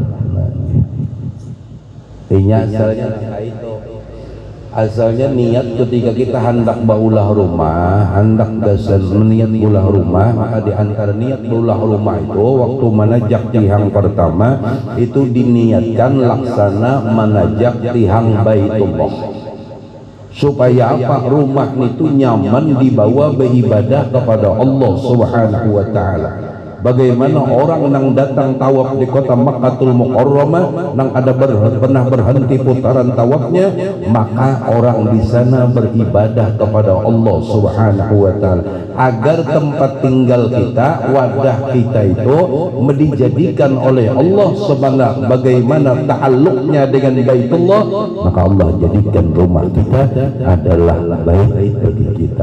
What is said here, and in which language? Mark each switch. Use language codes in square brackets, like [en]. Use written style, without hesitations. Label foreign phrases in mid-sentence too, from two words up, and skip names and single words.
[bjn] Ini asalnya niat ketika kita hendak baulah rumah, hendak dasar meniat ulah rumah, maka di antara niat ulah rumah itu waktu menajak tihang pertama itu diniatkan laksana menajak tihang Baitullah. [id] Supaya apa? Rumah itu nyaman dibawa beribadah kepada Allah [ar] Subhanahu wa taala. [id] Bagaimana orang yang datang tawaf di kota Makkatul Mukarramah yang ada pernah berhenti putaran tawafnya, maka orang di sana beribadah kepada Allah [ar] Subhanahu wa taala [id] agar tempat tinggal kita, wadah kita itu dijadikan oleh Allah Subhanahu bagaimana ta'alluqnya dengan Baitullah, maka Allah jadikan rumah kita adalah baik bagi kita.